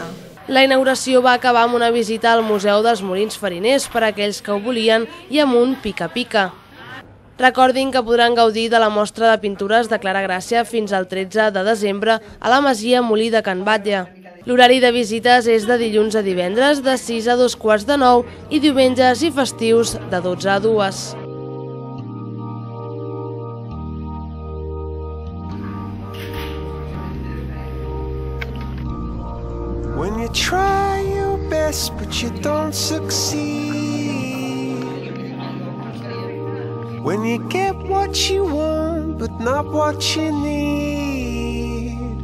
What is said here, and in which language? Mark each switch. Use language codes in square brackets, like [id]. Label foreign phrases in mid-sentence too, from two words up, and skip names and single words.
[ca] La inauguració va acabar amb una visita al Museu dels Molins Fariners per a aquells que ho volien i amb un pica-pica. Recordin que podran gaudir de la mostra de pintures de Clara Gràcia fins al 13 de desembre a la Masia Molí de Can Batlle. L'horari de visites és de dilluns a divendres de 6 a 2:45 i diumenges i festius de 12 a 2. [en] When you try your best but you don't succeed, when you get what you want but not what you need,